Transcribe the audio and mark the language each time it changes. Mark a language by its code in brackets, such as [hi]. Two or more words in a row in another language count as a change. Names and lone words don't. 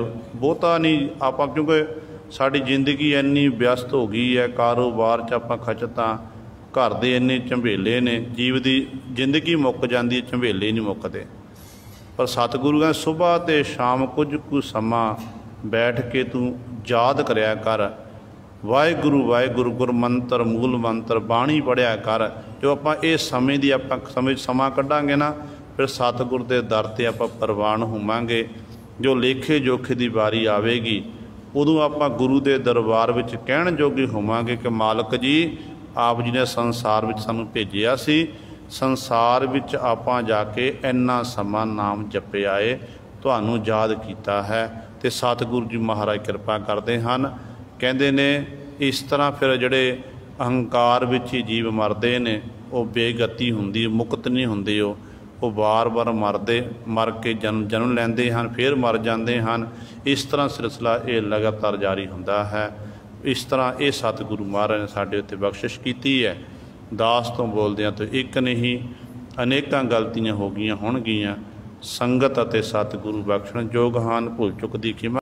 [pa] ਬਹੁਤਾ ਨਹੀਂ ਆਪਾਂ, ਕਿਉਂਕਿ ਸਾਡੀ ਜ਼ਿੰਦਗੀ ਇੰਨੀ ਵਿਅਸਤ ਹੋ ਗਈ ਹੈ, ਕਾਰੋਬਾਰ ਚ ਆਪਾਂ ਖਚਤਾਂ, ਘਰ ਦੇ ਇੰਨੇ ਝੰਬੇਲੇ ਨੇ, ਜੀਵ ਕੀ ਜ਼ਿੰਦਗੀ ਮੁੱਕ ਜਾਤੀ, ਝੰਬੇਲੇ ਨਹੀਂ ਮੁੱਕਤੇ। ਪਰ ਸਤਗੁਰੂ ਕਹਤੇ ਸੁਬਹ ਤੇ ਸ਼ਾਮ ਕੁਝ ਸਮਾਂ ਬੈਠ ਕੇ ਤੂੰ ਯਾਦ ਕਰਿਆ ਕਰ, ਵਾਹਿਗੁਰੂ ਵਾਹਿਗੁਰੂ ਗੁਰ ਮੰਤਰ ਮੂਲ ਮੰਤਰ ਬਾਣੀ ਪੜ੍ਹਿਆ ਕਰ। ਜੋ ਆਪਾਂ ਇਸ ਸਮੇਂ ਕੀ ਆਪਾਂ ਸਮਾਂ ਕੱਢਾਂਗੇ ਨਾ, ਫਿਰ ਸਤਗੁਰੂ ਕੇ ਦਰ ਤੇ ਆਪਾਂ ਪਰਵਾਨ ਹੋਵਾਂਗੇ। ਜੋ ਲੇਖੇ ਜੋਖੇ ਕੀ ਵਾਰੀ ਆਵੇਗੀ, ਉਦੋਂ ਆਪਾਂ ਗੁਰੂ ਕੇ ਦਰਬਾਰ ਵਿਚ ਕਹਿਣ ਜੋਗੇ ਹੋਵਾਂਗੇ ਕਿ ਮਾਲਕ ਜੀ ਆਪ ਜੀ ਨੇ ਸੰਸਾਰ ਵਿਚ ਸਾਨੂੰ ਭੇਜਿਆ ਸੀ, ਸੰਸਾਰ ਵਿਚ ਆਪਾਂ ਜਾਕੇ ਇੰਨਾ ਸਮਾਂ ਨਾਮ ਜਪੇ ਆਏ, ਤੁਹਾਨੂੰ ਯਾਦ ਕੀਤਾ ਹੈ। [hi] तो सतगुरु जी महाराज कृपा करते हैं। [pa] ਕਹਤੇ ਨੇ ਇਸ ਤਰ੍ਹਾਂ ਫਿਰ ਜਿਹੜੇ ਅਹੰਕਾਰ ਵਿਚ ਹੀ ਜੀਵ ਮਰਦੇ ਨੇ, ਵੋ ਬੇਗਤੀ ਹੁੰਦੀ, ਮੁਕਤ ਨਹੀਂ ਹੁੰਦੇ। [hi] वो बार बार मर के जन्म लैंदे हैं, फिर मर जाते हैं। इस तरह सिलसिला ये लगातार जारी होंदा है। [pa] ਇਸ ਤਰ੍ਹਾਂ ਯੇ ਸਤਗੁਰੂ ਮਹਾਰਾਜ ਨੇ ਸਾਡੇ ਉੱਤੇ ਬਖ਼ਸ਼ਿਸ਼ ਕੀ ਹੈ। ਦਾਸ ਤੋਂ ਬੋਲਦਿਆਂ ਤੋ ਏਕ ਨਹੀਂ, ਅਨੇਕਾਂ ਗਲਤੀਆਂ ਹੋ ਗਈਆਂ ਹੋਣਗੀਆਂ। ਸੰਗਤ ਅਤੇ ਸਤਗੁਰੂ ਬਖ਼ਸ਼ਣ ਜੋਗ ਹਾਨ, ਭੁੱਲ ਚੁੱਕ ਦੀ ਖਿਮਾ।